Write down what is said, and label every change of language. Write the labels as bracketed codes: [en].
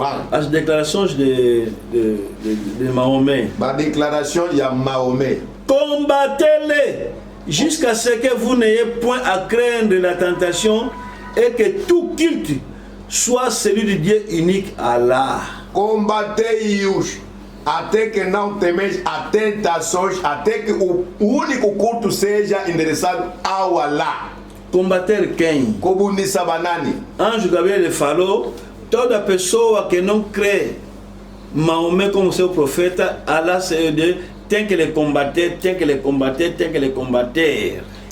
[pt] As declarações de Maomé. [fr] Ma déclaration de Maomé. Combattez-les jusqu'à ce que vous n'ayez point à craindre la tentation et que tout culte soit celui du Dieu unique Allah. Combattez-les [pt] até que não temeis a tentações, até que o único culto seja endereçado ao Allah. Combater quem? [ln] Kobundisa banani. [pt] Anjo Gabriel falou, toda pessoa que não crê Maomé como seu profeta, Allah tem que lhe combater, tem que lhe combater, tem que lhe combater.